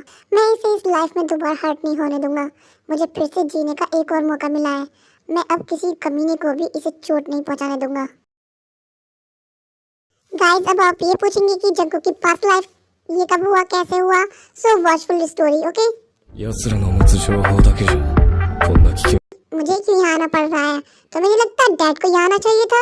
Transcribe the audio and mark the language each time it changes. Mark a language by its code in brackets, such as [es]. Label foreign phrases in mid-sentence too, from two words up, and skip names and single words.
[hi] मैं इसे इस लाइफ में दोबारा हर्ट नहीं होने दूंगा। मुझे फिर से जीने का एक और मौका मिला है। मैं अब किसी कमीने को भी इसे चोट नहीं पहुंचाने दूंगा। गाइस, अब आप ये पूछेंगे कि जंगकुक की [en] past life [hi] ये कब हुआ, कैसे हुआ? [en] so watch full story, okay? [ja] 奴らの持つ情報だけじゃこんな危険 [hi] मुझे क्यों यहाँ आना पड़ रहा है? तो मुझे लगता है डैड को यहाँ आना चाहिए था।